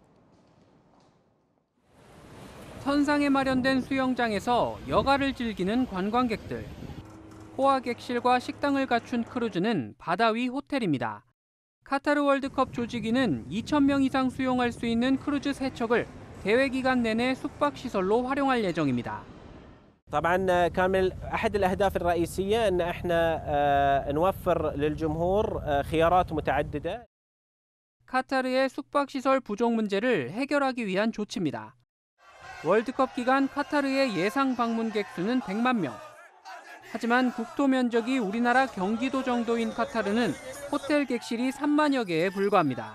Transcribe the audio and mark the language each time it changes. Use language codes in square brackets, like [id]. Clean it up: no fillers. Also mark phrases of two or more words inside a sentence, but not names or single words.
[ko] 선상에 마련된 수영장에서 여가를 즐기는 관광객들. 호화객실과 식당을 갖춘 크루즈는 바다 위 호텔입니다. 카타르 월드컵 조직위는 2,000명 이상 수용할 수 있는 크루즈 세척을 대회 기간 내내 숙박시설로 활용할 예정입니다. [ar] طبعا كان أحد الأهداف الرئيسية أن احنا نوفر للجمهور خيارات متعددة. [ko] 카타르의 숙박시설 부족 문제를 해결하기 위한 조치입니다. 월드컵 기간 카타르의 예상 방문객 수는 100만 명. 하지만 국토 면적이 우리나라 경기도 정도인 카타르는 호텔 객실이 3만여 개에 불과합니다.